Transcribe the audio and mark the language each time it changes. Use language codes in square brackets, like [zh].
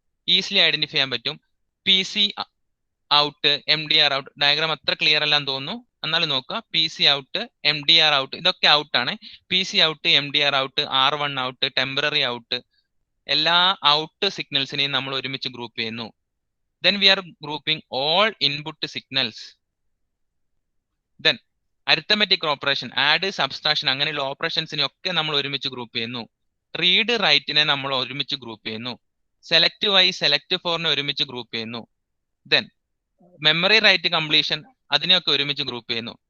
[ml] Easily identify ചെയ്യാൻ പറ്റും. PC out, MDR out. Diagram അത്ര ക്ലിയർ അല്ലാന്ന് തോന്നുന്നു, എന്നാലും നോക്കുക. PC ഔട്ട്, MDR ഔട്ട്, ഇതൊക്കെ ഔട്ടാണ്. PC out, MDR out, R1 out, temporary out, എല്ലാ ഔട്ട് സിഗ്നൽസിനെയും നമ്മൾ ഒരുമിച്ച് ഗ്രൂപ്പ് ചെയ്യുന്നു. [en] Then we are grouping all input signals. [ml] Then arithmetic operation, add, subtraction, അങ്ങനെയുള്ള ഓപ്പറേഷൻസിനെ ഒക്കെ നമ്മൾ ഒരുമിച്ച് ഗ്രൂപ്പ് ചെയ്യുന്നു. റീഡ് റൈറ്റിനെ നമ്മൾ ഒരുമിച്ച് ഗ്രൂപ്പ് ചെയ്യുന്നു. സെലക്ട് വൈ, സെലക്ട് ഫോറിനെ ഒരുമിച്ച് ഗ്രൂപ്പ് ചെയ്യുന്നു. ദെൻ മെമ്മറി റൈറ്റ് കംപ്ലീഷൻ, അതിനെയൊക്കെ ഒരുമിച്ച് ഗ്രൂപ്പ് ചെയ്യുന്നു.